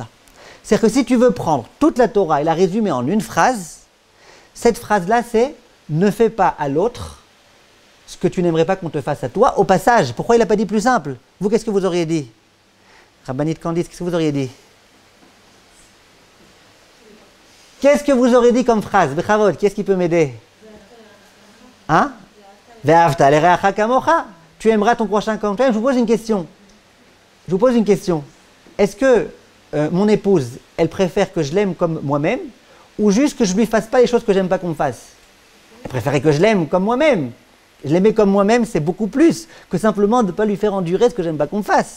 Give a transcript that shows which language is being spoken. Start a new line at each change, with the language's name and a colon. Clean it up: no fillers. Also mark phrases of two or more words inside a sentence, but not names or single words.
French: C'est-à-dire que si tu veux prendre toute la Torah et la résumer en une phrase, cette phrase-là c'est « ne fais pas à l'autre ce que tu n'aimerais pas qu'on te fasse à toi » au passage. Pourquoi il n'a pas dit plus simple? Vous, qu'est-ce que vous auriez dit? Rabbanit Candice, qu'est-ce que vous auriez dit? Qu'est-ce que vous aurez dit comme phrase? Bechavod, qui est-ce qui peut m'aider? Hein?
Hebrew: ואהבת לרעך כמוך.
French: Tu aimeras ton prochain comme toi. Je vous pose une question. Est-ce que mon épouse, elle préfère que je l'aime comme moi-même ou juste que je ne lui fasse pas les choses que j'aime pas qu'on me fasse? Elle préférait que je l'aime comme moi-même. Je l'aimais comme moi-même, c'est beaucoup plus que simplement de ne pas lui faire endurer ce que j'aime pas qu'on me fasse.